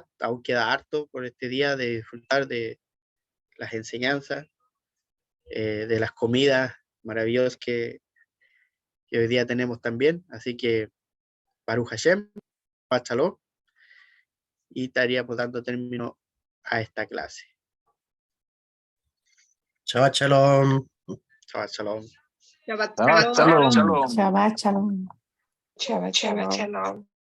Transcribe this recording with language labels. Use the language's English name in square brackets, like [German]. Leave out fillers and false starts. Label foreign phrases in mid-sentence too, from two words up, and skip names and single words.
[Spanish] Aún queda harto por este día de disfrutar de las enseñanzas, de las comidas maravillosas que hoy día tenemos también. Así que [Hebrew] ברוך השם, שבת שלום, [Spanish] y estaríamos dando término a esta clase. [Hebrew] שבת שלום. שבת שלום. Shabbat Shabbat shalom. shalom. שבת שלום. שבת שלום.